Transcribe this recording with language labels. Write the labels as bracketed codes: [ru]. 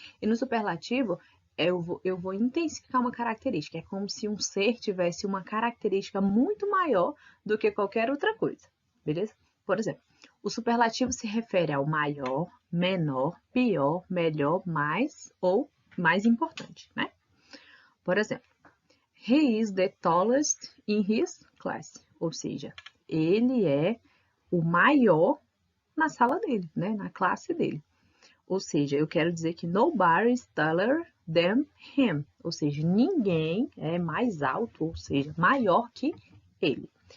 [pt] E no superlativo, eu vou intensificar uma característica. É como se um ser tivesse uma característica muito maior do que qualquer outra coisa, beleza? Por exemplo, o superlativo se refere ao maior, menor, pior, melhor, mais ou mais importante, né? Por exemplo, [en] he is the tallest in his class. [pt] Ou seja, ele é o maior na sala dele, né? Na classe dele. Ou seja, eu quero dizer que [en] nobody is taller than him. [pt] Ou seja, ninguém é mais alto, ou seja, maior que ele.